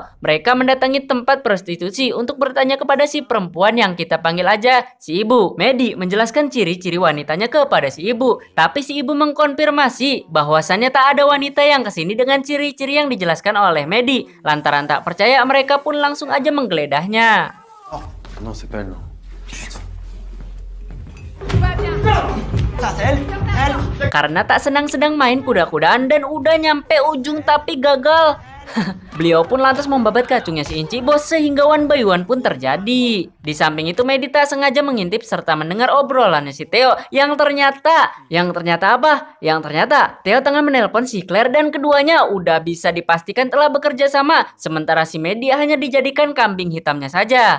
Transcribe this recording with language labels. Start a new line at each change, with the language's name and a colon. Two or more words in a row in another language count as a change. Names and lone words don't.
Indonesian: Mereka mendatangi tempat prostitusi untuk bertanya kepada si perempuan yang kita panggil aja si ibu. Mehdi menjelaskan ciri-ciri wanitanya kepada si ibu, tapi si ibu mengkonfirmasi bahwasannya tak ada wanita yang kesini dengan ciri-ciri yang dijelaskan oleh Mehdi. Lantaran tak percaya, mereka pun langsung aja menggeledahnya.
French: Oh, non, c'est pas elle, non.
Indonesian: Karena tak senang sedang main kuda-kudaan dan udah nyampe ujung tapi gagal. Beliau pun lantas membabat kacungnya si Inci Bos sehingga
English: one by one
Indonesian: pun terjadi. Di samping itu Mehdi tak sengaja mengintip serta mendengar obrolannya si Theo yang ternyata apa? Yang ternyata Theo tengah menelpon si Claire dan keduanya udah bisa dipastikan telah bekerja sama, sementara si Mehdi hanya dijadikan kambing hitamnya saja.